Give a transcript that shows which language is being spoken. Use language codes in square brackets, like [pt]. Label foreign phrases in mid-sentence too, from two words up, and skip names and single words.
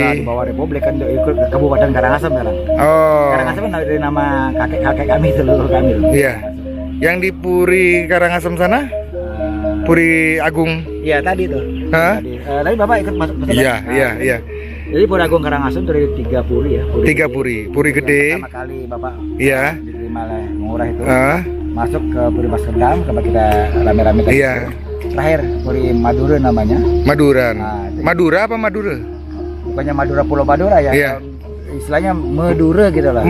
[id] bawah Republik kan, ikut Kabupaten Karangasem sekarang. Oh. Karangasem kan dari nama kakek kami itu, leluhur kami tuh. Iya. Yang di Puri Karangasem sana? Puri Agung. Iya tadi tuh. Tadi Bapak ikut masuk. Iya. Jadi Puri Agung Karangasem dari 3 puri ya. Puri gede. Pertama kali Bapak diterima oleh Ngurah itu. Masuk ke Puri Mas Kendam, sama kita rame-rame tadi. Iya. Terakhir Puri Madura namanya. Maduran. Madura apa Madura? Bukannya Madura, Pulau Madura ya. Iya. Istilahnya Medura gitu lah.